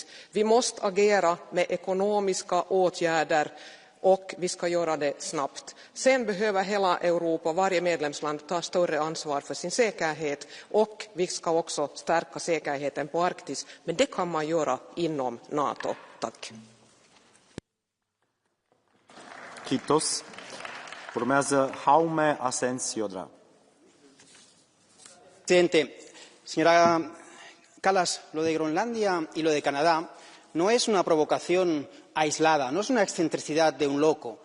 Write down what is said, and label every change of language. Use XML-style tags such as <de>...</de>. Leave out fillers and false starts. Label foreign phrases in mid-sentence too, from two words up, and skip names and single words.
<sv>Vi måste agera med ekonomiska åtgärder och vi ska göra det snabbt. Sen behöver hela Europa, varje medlemsland, ta större ansvar för sin säkerhet och vi ska också stärka säkerheten på Arktis. Men det kan man göra inom NATO. Tack.</sv> <fi>Kiitos.</fi> <ro>Urmează Jaume Asens Iodra.</ro> <es>Presidente, señora Kallas, lo de Groenlandia y lo de Canadá no es una provocación aislada, no es una excentricidad de un loco.</es>